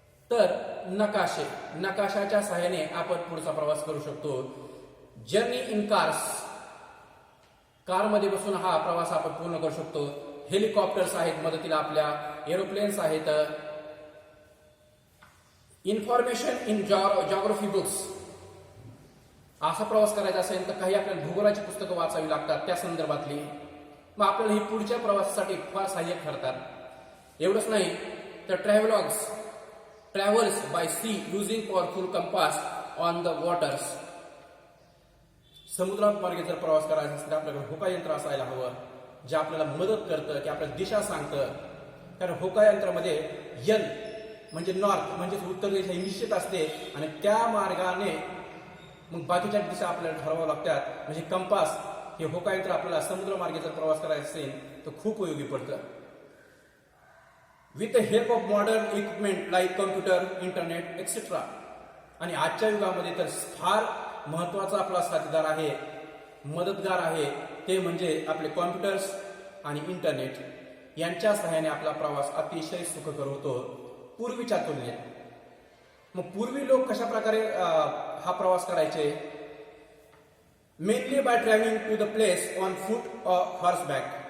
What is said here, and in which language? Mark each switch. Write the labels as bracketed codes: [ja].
[mr] तर नकाशाच्या सहाय्याने आपण पुढचा प्रवास करू शकतो. [en] journey in cars, [mr] कारमध्ये बसून हा प्रवास आपण पूर्ण करू शकतो. हेलिकॉप्टर्स आहेत मदतीला आपल्या, एरोप्लेन्स आहेत, [en] Information in geography books. [mr] असा प्रवास करायचा असेल तर काही आपल्याला भूगोलाची पुस्तकं वाचावी लागतात त्या संदर्भातली. मग आपल्याला ही पुढच्या प्रवासासाठी फार सहाय्यक ठरतात. एवढंच नाही तर [en] Travels by sea using powerful compass on the waters. [mr] समुद्रामार्गे जर प्रवास करायचा असेल तर आपल्याकडे होका यंत्र असायला हवं, जे आपल्याला मदत करतं की आपल्याला दिशा सांगतं. कारण होका यंत्रामध्ये एन म्हणजे नॉर्थ म्हणजे उत्तर दिशा ही निश्चित असते आणि त्या मार्गाने मग बाकीच्या दिशा आपल्याला ठरवाव्या लागतात. म्हणजे कंपास हे होका यंत्र आपल्याला समुद्रमार्गे जर प्रवास करायचा असेल तर खूप उपयोगी पडतं. [en] With the help of modern equipment like computer, internet etcetera. [mr] आणि आजच्या युगामध्ये तर फार महत्वाचा आपला साथीदार आहे, मदतगार आहे, ते म्हणजे आपले कॉम्प्युटर्स आणि इंटरनेट. यांच्या सहाय्याने आपला प्रवास अतिशय सुखकर होतो पूर्वीच्या तुलनेत. मग पूर्वी लोक कशा प्रकारे हा प्रवास करायचे? [en] Mainly by travelling to the place on foot or horseback.